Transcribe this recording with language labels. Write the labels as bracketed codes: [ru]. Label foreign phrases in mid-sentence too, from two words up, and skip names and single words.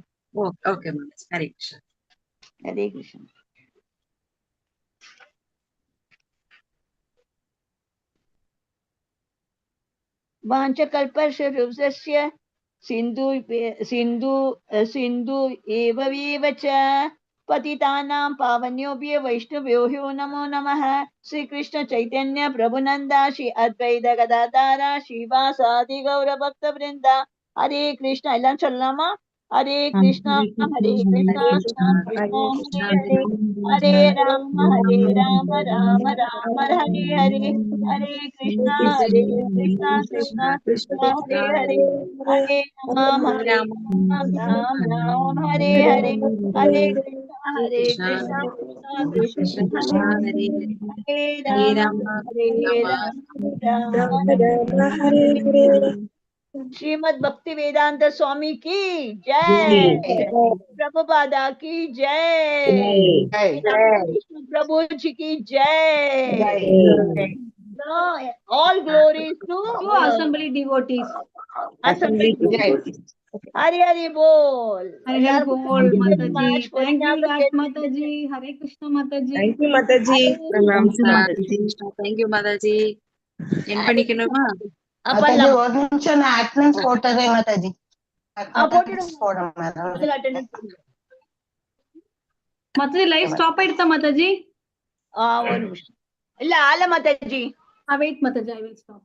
[ta] ஓகே மாதாஜி. [sa] हरे कृष्णा. हरे कृष्णा। वाञ्छकल्पस्य सिन्धु एव च पतितानां पावन्योभ्यो वैष्णवेभ्यो नमो नमः. श्री कृष्ण चैतन्य प्रभु नंदा श्री अद्वैत गदाधर श्रीवासादि गौर भक्त वृंदा. हरे कृष्णा [ta] எல்லாம் சொல்லலாமா? [sa] हरे कृष्णा हरे कृष्णा कृष्णा हरे हरे राम राम राम हरे हरे. हरे कृष्णा कृष्णा कृष्णा हरे हरे. हरे राम राम राम हरे हरे. हरे कृष्णा कृष्णा हरे राम राम हरे. [hi] श्रीमद् भक्ति वेदांत स्वामी की जय. प्रभुपादा की जय. प्रभु जी की जय. [en] All glories to assembly devotees. Assembly devotees. [hi] हरि हरि बोल. हरि बोल माताजी. [en] thank you [hi] माताजी. हरे कृष्णा माताजी. [en] thank you mataji. thank you mataji. [ta] என் பண்ணிக்கணுமா? மாதாஜி ஒரு நிமிஷம் நான் அட்டெண்டன்ஸ் போட்டுறேன் மாதாஜி. [en] மாதாஜி live stop ஆயிடுதா மாதாஜி? [ta] ஒரு நிமிஷம். இல்ல ஆல மாதாஜி. [en] wait mataji, I will stop.